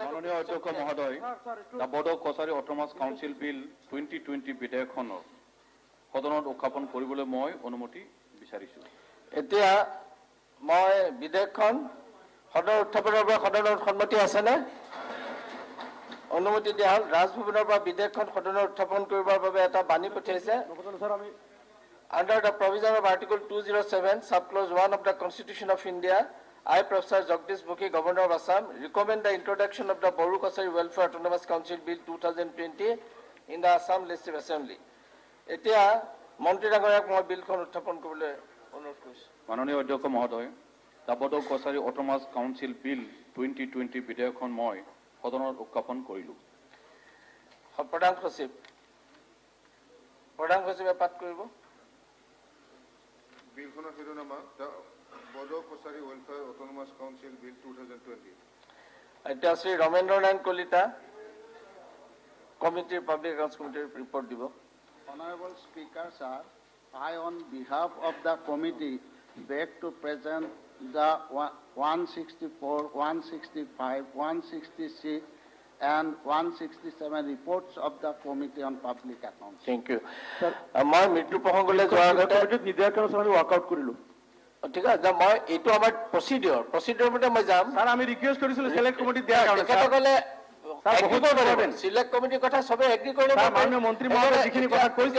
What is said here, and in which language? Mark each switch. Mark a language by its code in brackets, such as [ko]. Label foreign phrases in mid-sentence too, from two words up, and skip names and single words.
[as] মাননীয় অধ্যক্ষ মহোদয়, the Bodo Kosari Autonomous Council Bill 2020 বিধেয়কখনৰ সদনত উত্থাপন কৰিবলৈ মই অনুমতি বিচাৰিছো। এতিয়া মই বিধেয়কখন সদনৰ উত্থাপনৰ পৰা সদনৰ সন্মতি আছেনে? অনুমতি দিয়া হ'ল। ৰাজভৱনৰ পৰা বিধেয়কখন সদনৰ উত্থাপন কৰিবৰ বাবে এটা বাণী পঠিয়াইছে। [en] Under the provision of Article 207, Subclause 1 of the Constitution of India, I, Professor Jagdish Mukhi, Governor of Assam, recommend the introduction of the Boru Kosari Welfare Autonomous Council Bill 2020 in the Assam Legislative Assembly. [as] এতিয়া মন্ত্ৰী ডাঙৰীয়াক মই বিলখন উত্থাপন কৰিবলৈ অনুৰোধ কৰিছো। মাননীয় অধ্যক্ষ মহোদয়, the Bodo Kosari Autonomous Council Bill 2020 বিধেয়কখন মই সদনত উত্থাপন কৰিলো। প্ৰধান সচিবে পাঠ কৰিব। বিলখনৰ শিৰোনামা the Bodo Kosari Welfare Autonomous Council Bill 2020 এতিয়া শ্ৰী ৰমেন্দ্ৰ নাৰায়ণ কলিতা কমিটিৰ পাব্লিক একাউণ্টছ কমিটিৰ ৰিপৰ্ট দিব। [en] Honorable Speaker, sir, I on behalf of the committee beg to present the 164, 165, 166 and 167 reports of the Committee on Public Accounts. Thank you. [as] মই মৃত্যু প্ৰসংগলৈ যোৱাৰ আগতে নিৰ্ধাৰণ আমি ৱাৰ্কআউট কৰিলো। ঠিক আছে, মই এইটো আমাৰ প্ৰচিডিঅৰ মতে মই যাম। স্যাৰ আমি ৰিকুৱেষ্ট কৰিছিলো [en] select committee [as] দিয়াৰ কাৰণে। তেখেতসকলে [en] select committee's [as] কথা সবে এগ্ৰি কৰিলে। মাননীয় মন্ত্ৰী মহোদয় যিখিনি কথা কৈছে